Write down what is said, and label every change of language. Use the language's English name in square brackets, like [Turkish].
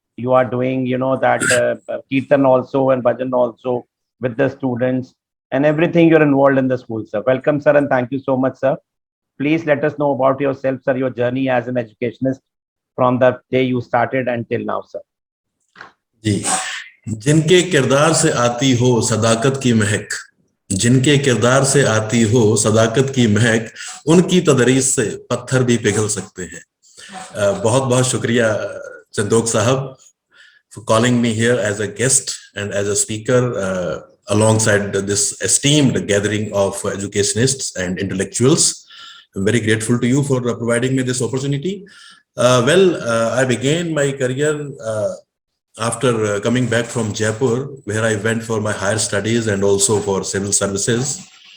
[English] You are doing, that Kirtan also and Bhajan also with the students and everything you're involved in the school, sir. Welcome, sir, and thank you so much, sir. Please let us know about yourself, sir, your journey as an educationist from the day you started until now, sir. [Hindi] जी, जिनके किरदार से आती हो सदाकत की महक, जिनके किरदार से आती हो सदाकत की महक, उनकी तदरीस से पत्थर भी पिघल सकते हैं. बहुत बहुत शुक्रिया [English] चंदोक साहब for calling me here as a guest and as a speaker alongside this esteemed gathering of educationists and intellectuals. I'm very grateful to you for providing me this opportunity. I began my career after coming back from Jaipur, where I went for my higher studies and also for civil services.